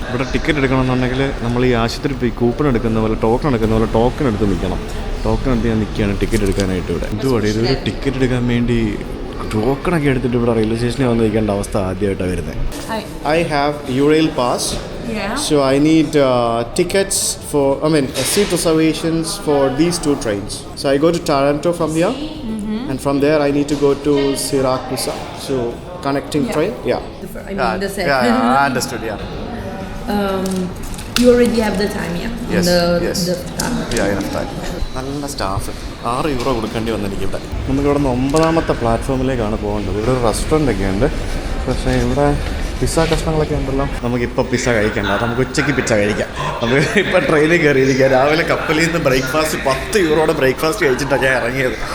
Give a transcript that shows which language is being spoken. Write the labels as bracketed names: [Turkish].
[Malayalam] ഇവിടെ ടിക്കറ്റ് എടുക്കണമെന്നുണ്ടെങ്കിൽ നമ്മൾ ഈ ആശുപത്രി പോയി ടോക്കൺ എടുക്കുന്ന പോലെ ടോക്കൺ എടുത്ത് നിൽക്കണം. ടോക്കൺ എടുത്ത് ഞാൻ നിൽക്കുകയാണ് ടിക്കറ്റ് എടുക്കാനായിട്ട്. ഇവിടെ ഇതൊരു ടിക്കറ്റ് എടുക്കാൻ വേണ്ടി ടോക്കണൊക്കെ എടുത്തിട്ട് ഇവിടെ റെയിൽവേ സ്റ്റേഷനിൽ വന്ന് നിൽക്കേണ്ട അവസ്ഥ ആദ്യമായിട്ടാണ് വരുന്നത്. [English] I have Eurail pass Yeah. So I need tickets for, seat reservations for these 2 trains. So I go to Taranto from here, and from there I need to go to Siracusa. So connecting train, yeah. The set. I understood, yeah. You already have the time, yeah? Yes, yes. The time. Yeah, enough time. [Malayalam] നല്ല staff €6 കൊടുക്കേണ്ടി വന്നെനിക്ക് ഇവിടെ. നമുക്കിവിടെ നിന്ന് 9ാമത്തെ പ്ലാറ്റ്ഫോമിലേക്കാണ് പോകേണ്ടത്. ഇവിടെ ഒരു restaurant ഒക്കെ ഉണ്ട്, പക്ഷേ ഇവിടെ പിസ്സ കഷ്ണങ്ങളൊക്കെ ഉണ്ടല്ലോ. നമുക്കിപ്പോൾ പിസ്സ കഴിക്കണ്ട, അത് നമുക്ക് ഉച്ചയ്ക്ക് പിസ്സ കഴിക്കാം. നമുക്ക് ഇപ്പോൾ ട്രെയിനിൽ കയറിയിരിക്കുക. രാവിലെ കപ്പലിൽ നിന്ന് ബ്രേക്ക്ഫാസ്റ്റ് €10 ബ്രേക്ക്ഫാസ്റ്റ് കഴിച്ചിട്ടാണ് ഞാൻ ഇറങ്ങിയത്.